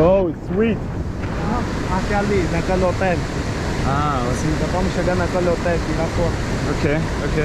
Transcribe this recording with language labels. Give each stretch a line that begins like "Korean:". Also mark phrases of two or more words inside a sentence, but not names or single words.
Portuguese: sweet. Aqui ali, naquele hotel.
German: Ah, was sind...
Portuguese: Já vamos chegar naquele hotel que lá fora.
English: Okay, okay.